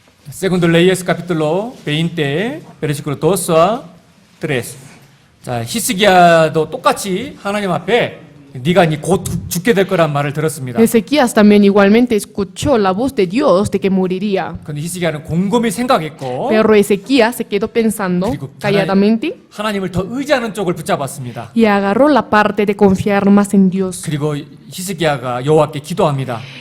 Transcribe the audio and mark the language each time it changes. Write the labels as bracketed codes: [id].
[es] Segundo Reyes capítulo 20 versículo 2 a [ko] 3 자, 히스기야도 똑같이 하나님 앞에 네가 곧 죽게 될 거란 말을 들었습니다. [es] Ezequías también igualmente escuchó la voz de Dios de que moriría. [ko] 근데 히스기야는 곰곰이 생각했고 [es] Pero Ezequías se quedó pensando [ko] 그리고 [es] calladamente [ko] 하나님을 더 의지하는 쪽을 붙잡았습니다. [es] y agarró la parte de confiar más en Dios. [ko] 그리고 히스기야가 여호와께 기도합니다.